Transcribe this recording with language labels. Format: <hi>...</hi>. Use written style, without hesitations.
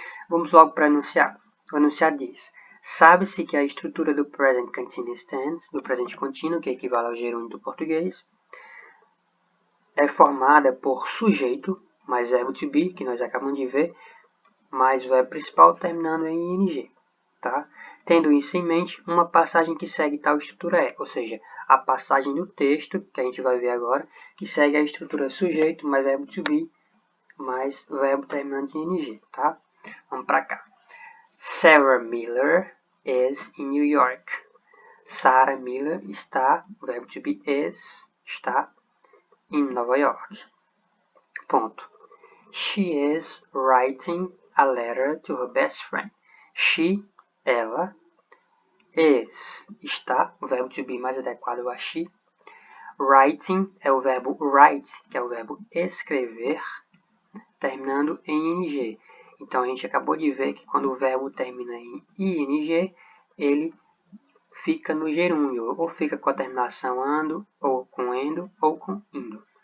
<pt>Vamos logo para o enunciado. O enunciado diz: sabe-se que a estrutura do present continuous tense, do presente contínuo, que equivale ao gerúndio do português, é formada por sujeito, mais verbo to be, que nós acabamos de ver, mais o verbo principal terminando em ing. Tá? Tendo isso em mente, uma passagem que segue tal estrutura é, ou seja, a passagem do texto, que a gente vai ver agora, que segue a estrutura sujeito, mais verbo to be, mais verbo terminando em ing. Tá? Vamos para cá.</pt> <en>Sarah Miller is in New York.</en> <pt>Sarah Miller está, o verbo to be is, está em Nova York. Ponto.</pt> <en>She is writing a letter to her best friend.</en> <pt>She, ela, is, está, o verbo to be mais adequado a she. Writing é o verbo write, que é o verbo escrever, terminando em ing. Então, a gente acabou de ver que quando o verbo termina em ing, ele fica no gerúndio, ou fica com a terminação ando, ou com endo, ou com indo.</pt>